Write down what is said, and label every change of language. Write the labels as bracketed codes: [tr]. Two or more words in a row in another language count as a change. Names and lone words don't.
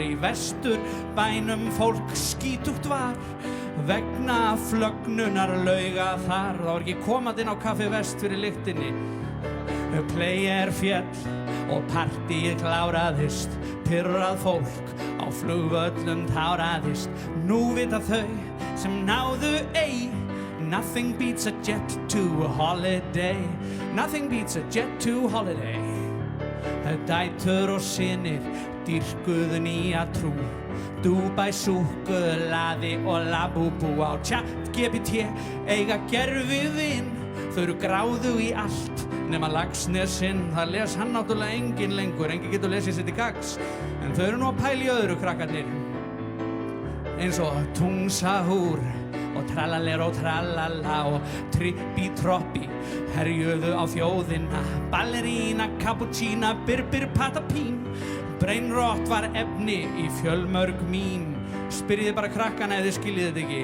[is] Í Vesturbænum fólk skítugt var vegna flögnunar lauga þar. Það var ekki komandi inn á Kaffi Vest fyrir lyktinni. Player féll og partíið kláraðist. Pirrað fólk á flugvöllum táraðist. Nú vita þau sem náðu ei, [en] nothing beats a jet to a holiday. Nothing beats a jet to holiday. [is] Dætur og synir dýrkuðu nýja trú. Dubai súkkulaði og Labubu. Á ChatGPT eiga gerfið inn. Þau eru gráðu í allt, nema Laxnesinn, það les hann náttúrulega engin lengur, engin getur lesið sér til gagns, en þau eru nú að pæla í öðru krakkarnir, eins og Tungsahúr og Trallaler og Trallala og Trippi-Troppi herjuðu á þjóðina, Ballerína, Cappuccina, Birbir, Patapín, Brainrot var efni í fjölmörg mím, spyrjið bara krakkana ef þið skiljið þetta ekki.